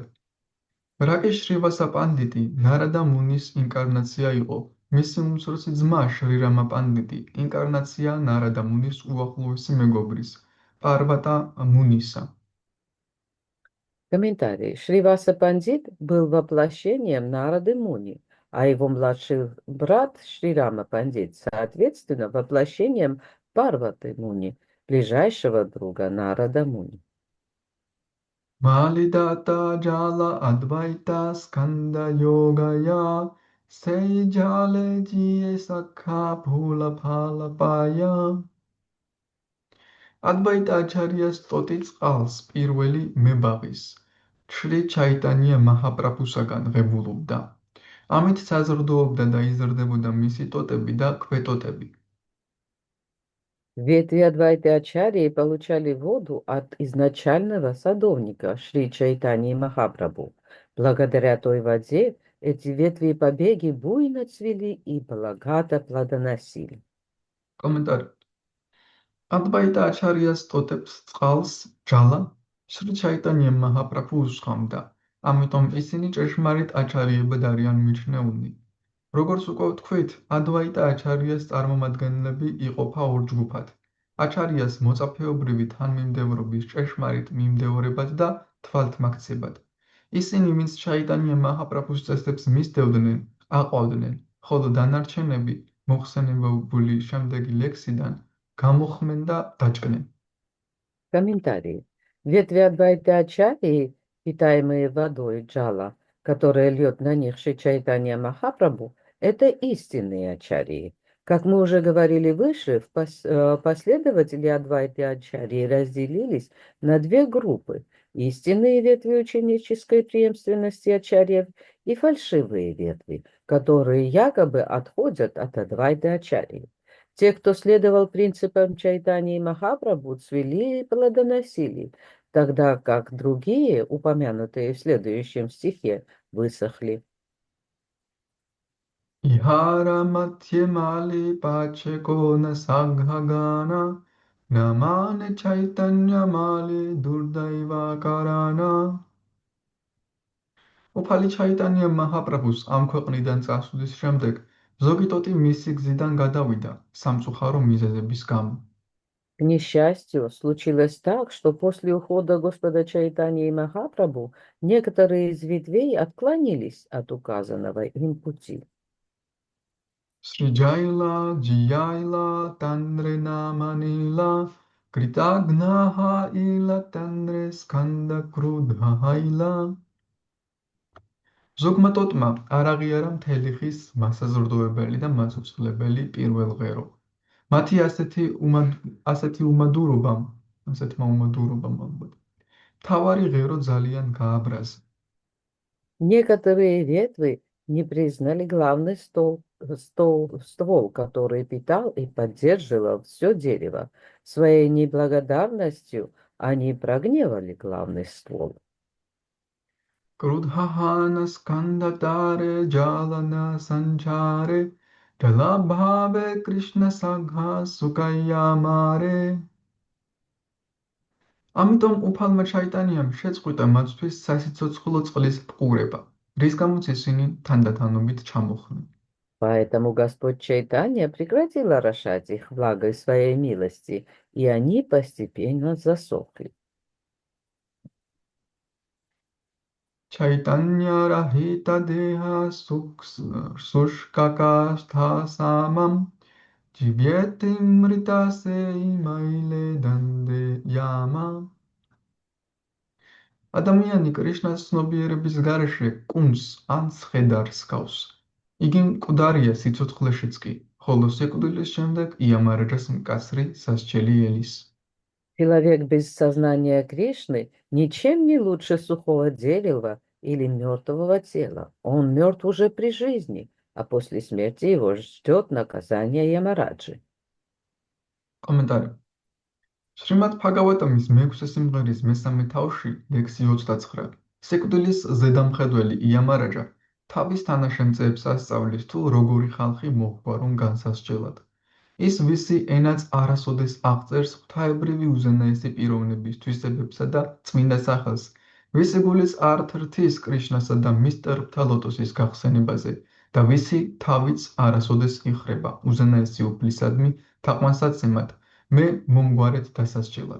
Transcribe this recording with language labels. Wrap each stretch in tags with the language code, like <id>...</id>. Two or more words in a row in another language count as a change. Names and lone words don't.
<ka>რაკეშ შრივასა პანდიტი ნარადა მუნის ინკარნაცია იყო. მისი უმცროსი ძმა შრირამა პანდიტი ინკარნაცია ნარადა მუნის უახლოესი მეგობრის, პარვატა მუნისა.</ka> <ru>Комментарий. Шриваса Пандит был воплощением Нарады Муни, а его младший брат Шрирама Пандит, соответственно, воплощением Парваты Муни, ближайшего друга Нарада Муни.</ru> <bn>মালিদত্ত জল অদ্বৈত স্কন্ধ যোগায় সেই জলে জিয়ে শাখা ফুল ফল পায়.</bn> <ka>ადვაიტა აჩარიას ტოტი წყალს პირველი მებაღის, შრი ჩაიტანია მაჰაპრაბჰუსაგან ღებულობდა. ამით საზრდოობდა და იზრდებოდა მისი ტოტები და ქვეტოტები.</ka> <ru>Ветви Адвайты Ачарьи получали воду от изначального садовника Шри Чайтаньи Махапрабху. Благодаря той воде эти ветви и побеги буйно цвели и богато плодоносили.</ru> <ka>კომენტარი. ადვაიტა აჩარიას ტოტებს წყალს ჯალა შრი ჩაიტანია მაჰაპრაბჰუ უსხამდა. ამიტომ ისინი ჭეშმარიტ აჩარიებად არიან მიჩნეულნი. როგორც უკვე ვთქვით, ადვაიტა აჩარიას წარმომადგენლები იყოფა ორ ჯგუფად. აჩარიას მოწაფეობრივი თანმიმდევრობის ჭეშმარიტ მიმდევრებად და თვალთმაქცევად. ისინი, ვინც ჩაიტანია მაჰაპრაბჰუს წესებს მისდევდნენ, აყვავდნენ, ხოლო დანარჩენები, მოხსენებული შემდეგი ლექსიდან, გამოხმენ და დაჭკნენ.</ka> <ru>Комментарии. Ветви Адвайты Ачарьи, питаемые водой джала, которая льет на них Шри Чайтанья Махапрабху, это истинные ачарьи. Как мы уже говорили выше, последователи Адвайты Ачарьи разделились на две группы: истинные ветви ученической преемственности ачарьев и фальшивые ветви, которые якобы отходят от Адвайты Ачарьи. Те, кто следовал принципам Чайтаньи Махапрабху, цвели и плодоносили, тогда как другие, упомянутые в следующем стихе, высохли.</ru> <bn>ইহার মধ্যে মালী পাছে কোন শাখাগণ না মানে চৈতন্য মালী দুর্দৈব কারণ.</bn> <ka>უფალი ჩაიტანია მაჰაპრაბჰუს ამ ქვეყნიდან წასვლის შემდეგ ზოგი ტოტი მისი გზიდან გადავიდა სამწუხარო მიზეზების გამო.</ka> <ru>К несчастью, случилось так, что после ухода Господа Чайтаньи Махапрабху некоторые из ветвей отклонились от указанного им пути.</ru> <bn>সৃজাইলা, জীয়াইলা, তাঁরে না মানিলা, কৃতঘ্ন হইলা তাঁরে স্কন্ধ ক্রুদ্ধ হইলা.</bn> <ka>ზოგმა ტოტმა არ აღიარა მთელი ხის მასაზრდოებელი და მაწუწლებელი პირველ ღერო. მათი ასეთი უმადურობამ, თავარი ღერო ძალიან გააბრაზა.</ka> <ru>Некоторые ветви не признали главный ствол, который питал и поддерживал все дерево. Своей неблагодарностью они прогневали главный ствол.</ru> <bn>ক্রুদ্ধ হঞা স্কন্ধ তারে জল না সঞ্চারে জলাভাবে কৃশ শাখা শুকাইয়া মরে.</bn> <ka>ამიტომ უფალმა ჩაიტანიამ შეწყვიტა მათთვის სასიცოცხლო წყლის პყურება, რის გამოც ისინი თანდათანობით ჩამოხდნენ.</ka> <ru>Поэтому Господь Чайтанья прекратил орошать их влагой своей милости, и они постепенно засохли.</ru> <bn>চৈতন্য রহিত দেহ শুষ্ককাষ্ঠ সম জীবিতেই মৃত সেই মৈলে দণ্ডে যম.</bn> <ka>ადამიანი კრიშნას ცნობიერების გარეშე კუნს ან სხედარს გავს. იგი მკვდარია სიცოცხლეშიც კი, ხოლო სიკვდილის შემდეგ იამარჯას მკაცრი სასჯელი ელის.</ka> <ru>Человек без сознания Кришны ничем не лучше сухого дерева или мертвого тела. Он мертв уже при жизни, а после смерти его ждет наказание Ямараджи.</ru> <ka>Комментарий. Шримад Бхагаватамის 6 სიმღერის მესამე თავში, ლექსი 29, სიკვდილის ზედამხედველი იამარაჯა თავის თანაშემწეებს ასწავლის თუ როგორი ხალხი მოჰყვა განსასჯელად. ის ვისი ენაც არასოდეს აღწერს ღვთაებრივი უზენაესი პიროვნების თვისებებსა და წმინდა სახელს, ვისი გულის არ თრთის კრიშნასა და მის ტერფთა ლოტოსის გახსენებაზე და ვისი თავიც არასოდეს იხრება უზენაესი უფლისადმი თაყვანსაცემად, მე მომგვარეთ დასასჯელად.</ka>